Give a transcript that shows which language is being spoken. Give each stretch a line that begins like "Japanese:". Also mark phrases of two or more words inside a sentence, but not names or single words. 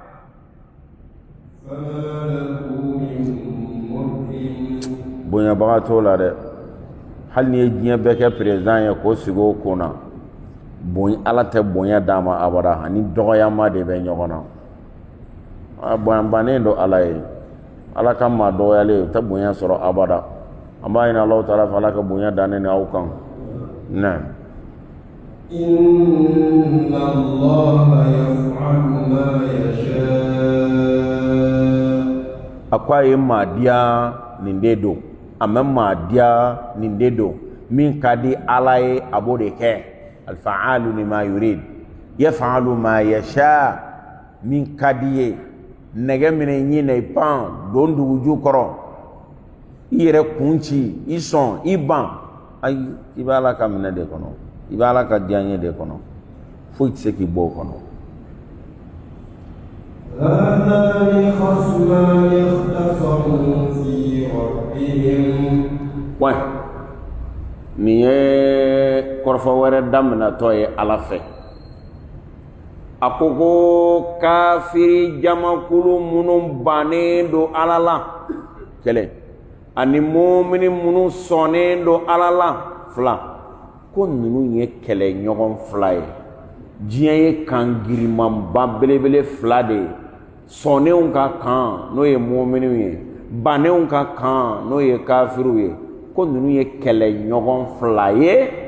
Bambara: bonyabaga t'o la dɛ hali ni ye diɲɛ bɛɛ kɛ président ye k'o sigi o kun na Ala tɛ bonya d'a ma abada ani dɔgɔyama de bɛ ɲɔgɔn na a bonyabannen don Ala ye Ala ka maa dɔgɔyalen o tɛ bonya sɔrɔ abada an b'a ɲini
Arabic: الله تعالى
Bambara: fɛ Ala ka bonya da ne ni aw kan na
Arabic: إن الله يفعل ما يشاء
Bambara: a ko a ye maa diya nin de don a ma maa diya nin de don min ka di Ala ye a b'o de kɛ
Arabic: الفعال لما يريد يفعل ما يشاء
Bambara: min ka di ye nɛgɛ minɛ ɲi na i pan don duguju kɔrɔ i yɛrɛ kun ci i sɔn i ban ayi i bɛ Ala ka minɛ de kɔnɔ i bɛ Ala ka diyaɲɛ de kɔnɔ foyi tɛ se k'i bɔ o kɔnɔ
Arabic: هذان خصمان اختصموا في ربهم
Bambara: nin ye kɔrɔfɔ wɛrɛ daminɛtɔ ye Ala fɛ a ko ko kafiri jamakulu minnu bannen don Ala la kɛlɛ ani mumini minnu sɔnnen don Ala la fila ko ninnu ye kɛlɛ ɲɔgɔn fila ye diɲɛ ye kan girimanba belebele fila de ye sɔnnenw ka kan n'o ye muminiw ye bannenw ka kan n'o ye kafiriw ye ko ninnu ye kɛlɛ ɲɔgɔn fila ye